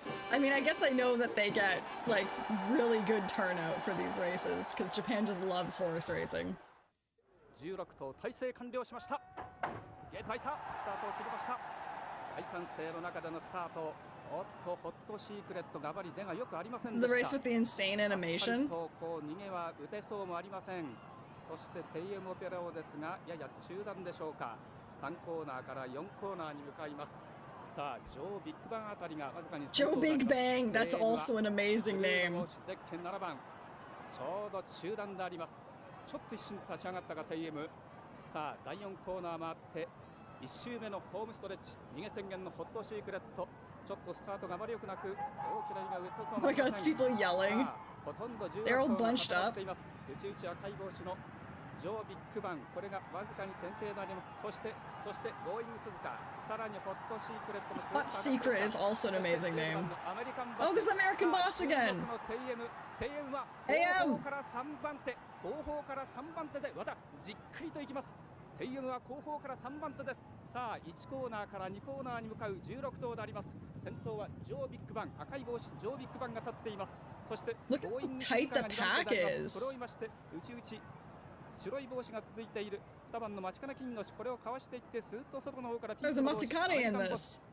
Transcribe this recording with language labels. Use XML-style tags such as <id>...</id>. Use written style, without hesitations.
<en>I mean, I guess I know that they get, like, really good turnout for these races, because Japan just loves horse racing.</en> <ja>16頭体制完了しました。ゲート開いた。スタートを切りました。大歓声の中でのスタート。おっと、ホットシークレットがバリ出がよくありませんでした。</ja> <en>The race with the insane animation.</en> <ja>こう逃げは打てそうもありません。そしてテイエムオペラオですが、やや中段でしょうか。 3コーナーから4コーナーに向かいます。さあ、ジョー・ビッグバンあたりがわずかに。</ja> <en>Joe Big Bang, that's also an amazing name.</en> <ja>ゼッケン7番。ちょうど中段であります。ちょっと一瞬立ち上がったがテイエム。さあ、第4コーナー回って1周目のホームストレッチ。逃げ宣言のホットシークレット。ちょっとスタートがあまり良くなく、大きな意が打ってそうな。</ja> <en>Oh my god, people yelling.</en> <ja>ほとんど</ja> <en>They're all bunched up.</en> <ja>内々赤い帽子のジョー・ビッグバン、これがわずかに先手であります。そしてゴーイング鈴鹿、さらにホットシークレットも。</ja> <en>Hot Secret is also an amazing name. Oh, this American Boss again.</en> <ja>テイエムは後方から3番手、後方から3番手でまたじっくりといきます。テイエムは後方から3番手です。さあ、1コーナーから2コーナーに向かう16頭であります。先頭はジョー・ビッグバン、赤い帽子ジョー・ビッグバンが立っています。そしてゴーイング鈴鹿が2番手であります。これを追いまして内白い帽子が続いている2番のマチカナキンノシ、これをかわしていってスーッと外の方からピンクの帽子。</ja>